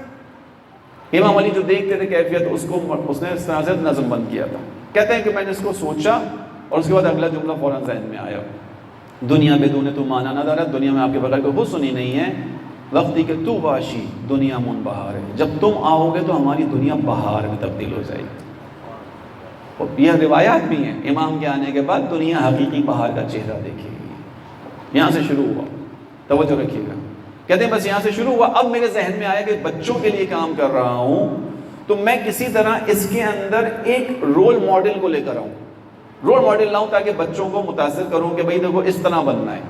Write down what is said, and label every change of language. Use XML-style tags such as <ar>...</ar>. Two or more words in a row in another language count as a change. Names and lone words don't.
<ur>امام علی جو دیکھتے تھے کیفیت، اس نے اس طرح سے نظم بند کیا تھا. کہتے ہیں کہ میں نے اس کو سوچا اور اس کے بعد اگلا جملہ فوراً ذہن میں آیا،</ur> <fa>دنیا بدون تو مانا نہ دارا،</fa> <ur>دنیا میں آپ کے بغیر کوئی حسن ہی نہیں ہے،</ur> <fa>وقتی کہ تو باشی دنیا من بہار</fa> <ur>ہے، جب تم آؤ گے تو ہماری دنیا بہار میں تبدیل ہو جائے گی. اور یہ روایات بھی ہیں، امام کے آنے کے بعد دنیا حقیقی بہار کا چہرہ دیکھے گی. یہاں سے شروع ہوا، توجہ رکھیے گا. کہتے ہیں بس یہاں سے شروع ہوا. اب میرے ذہن میں آیا کہ بچوں کے لیے کام کر رہا ہوں تو میں کسی طرح اس کے اندر ایک رول ماڈل کو لے کر آؤں، رول ماڈل لاؤں تاکہ بچوں کو متاثر کروں کہ بھئی دیکھو اس طرح بننا ہے.</ur>